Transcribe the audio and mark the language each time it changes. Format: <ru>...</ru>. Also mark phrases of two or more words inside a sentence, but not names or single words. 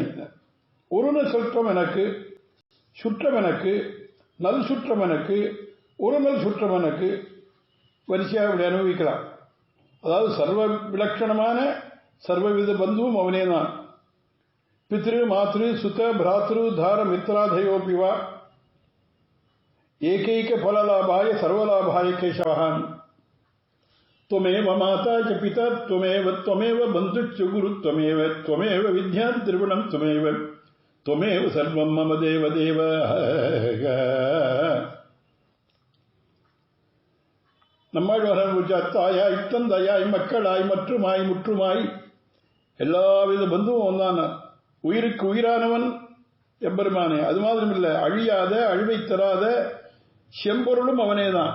<ta>ஒரு நாள் சுற்றம் எனக்கு, சுற்றம் எனக்கு, நல் சுற்றம் எனக்கு, ஒரு நாள் சுற்றம் எனக்கு, வரிசையாக இப்படி அனுபவிக்கலாம். அதாவது சர்வ விலட்சணமான சர்வவித பந்துவும் அவனே தான்.</ta> <sa>पितृ मातृ सुत भ्रातृ दार मित्रादयोऽपिवा एकैक फललाभाय सर्वलाभाय केशवहान् त्वमेव माता च पिता त्वमेव बन्धुश्च गुरु त्वमेव विद्या त्रिगुणं त्वमेव सर्वं मम देव देव.</sa> <ta>நம்மாழ்வார் தாயாய் தந்தையாய் மக்களாய் மற்றுமாய் முற்றுமாய் எல்லாவித பந்துவும் ஒன்றான உயிருக்கு உயிரானவன் எம்பெருமானே. அது மாதிரியும் இல்லை, அழியாத அழிவை தராத செம்பொருளும் அவனேதான்.</ta>